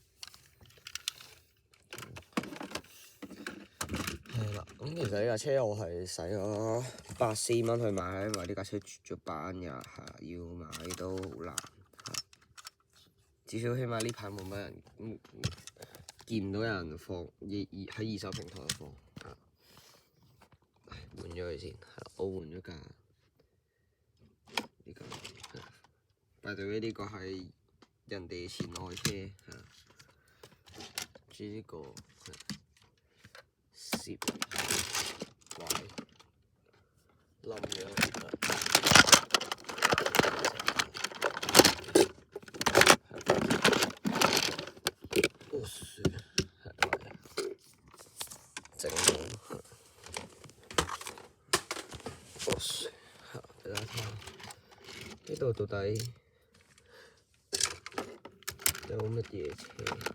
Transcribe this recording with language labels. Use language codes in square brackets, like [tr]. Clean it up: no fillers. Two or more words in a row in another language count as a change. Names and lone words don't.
[yue] 咁其實呢架車我係使咗84蚊去買，因為呢架車絕咗版㗎，要買都好難，至少起碼呢排冇乜人見唔到有人放喺二手平台度放，換咗佢先，我換咗架呢個 ， [en] by the way [yue] 呢個係人哋前愛車，至於呢個攝位冧咗，整好，俾大家睇下呢度到底有乜嘢車？